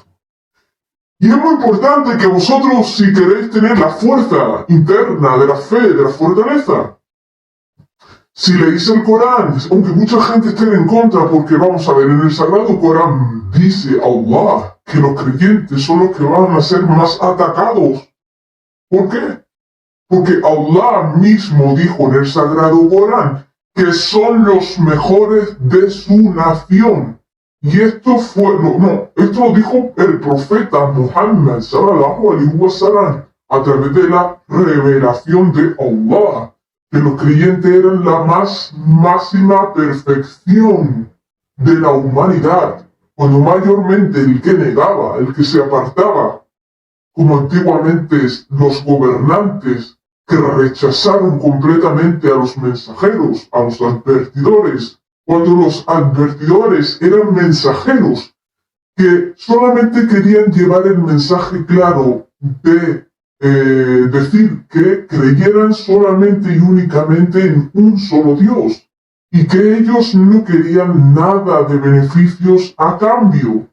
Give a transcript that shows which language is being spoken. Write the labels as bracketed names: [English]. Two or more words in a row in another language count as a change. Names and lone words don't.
[Spanish] Y es muy importante que vosotros, si queréis tener la fuerza interna de la fe, de la fortaleza, si leéis el Corán, aunque mucha gente esté en contra, porque vamos a ver, en el Sagrado Corán dice Allah que los creyentes son los que van a ser más atacados. ¿Por qué? Porque Allah mismo dijo en el Sagrado Corán que son los mejores de su nación. Y esto esto lo dijo el profeta Muhammad [Arabic] صلى الله عليه وسلم [Spanish] a través de la revelación de Allah, que los creyentes eran la máxima perfección de la humanidad, cuando mayormente el que negaba, el que se apartaba, como antiguamente los gobernantes que rechazaron completamente a los mensajeros, a los advertidores, cuando los advertidores eran mensajeros que solamente querían llevar el mensaje claro de decir que creyeran solamente y únicamente en un solo Dios y que ellos no querían nada de beneficios a cambio.